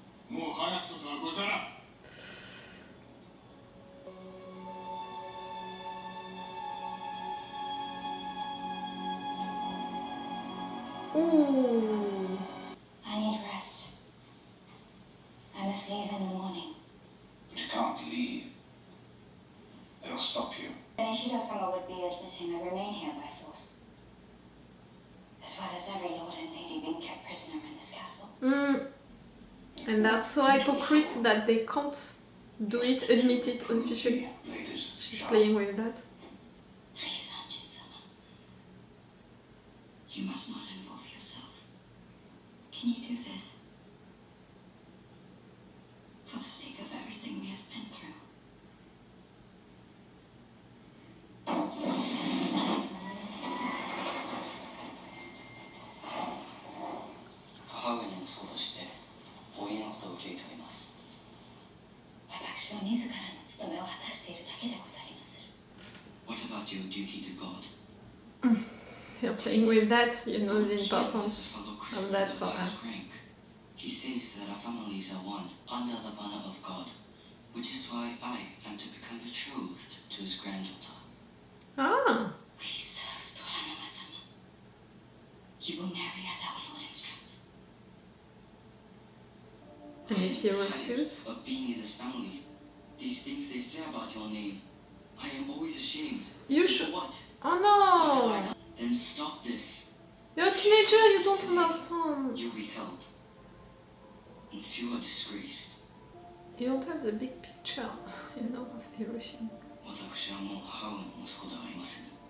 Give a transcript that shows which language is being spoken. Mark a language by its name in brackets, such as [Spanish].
[Japanese] もう話すことはござらん。 Ooh. [English] I need rest. I must leave in the morning. You can't leave. They'll stop you. Then Ishido-sama would be admitting I remain here by force, as well as every lord and lady being kept prisoner in this castle. And that's so hypocrite that they can't do it, admit it officially. She's playing with that. Please, Anjin-sama. You must not involve yourself. Can you do this? For the sake of everything we have been through. [Japanese] 母上の息子としてお家のことを受け入れます。私は自らの務めを果たしているだけでござりまする。 [English] What about your duty to God? You're playing with that, you know the importance of that for her. He says that our families are one under the banner of God, which is why I am to become betrothed to his granddaughter. Ah, We serve Toranaga-sama. You will marry as our Lord instructs. and if you refuse? Of being in this family, these things they say about your name, I am always ashamed. You For should. what? Oh What have I done? Then stop this. You're a teenager, you don't understand. You'll be held. And if you are disgraced, You don't have the big picture, you know, of everything. [Japanese] 私はもう母上の息子ではありません。